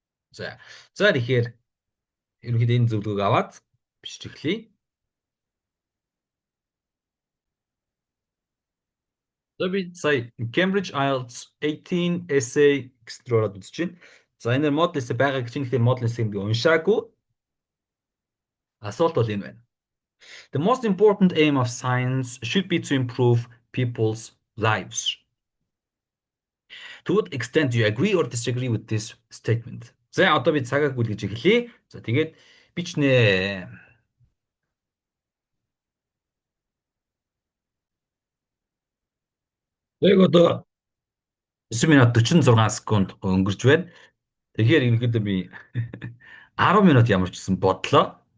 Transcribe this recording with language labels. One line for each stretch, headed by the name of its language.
Mongolian: За тэгэхээр ерөнхийдөө энэ зөвлөгөөг аваад бичиж эхлэе. За би сая Cambridge IELTS 18 essay extra үзэж байна. За энэ модуль essay байгаа гэж нэгтэй модуль essay-г уншаагүй. Асуулт бол энэ байна.
English: The most important aim of science should be to improve people's lives. To what extent do you agree or disagree with this statement?
Mongolian: За одоо би цагааг бүлгэж эхлэе. За тэгээд бичнэ. Яг одоо 9 минут 46 секунд өнгөрч байна. Тэгэхээр ерөнхийдөө би 10 минут ямар ч гэсэн бодлоо.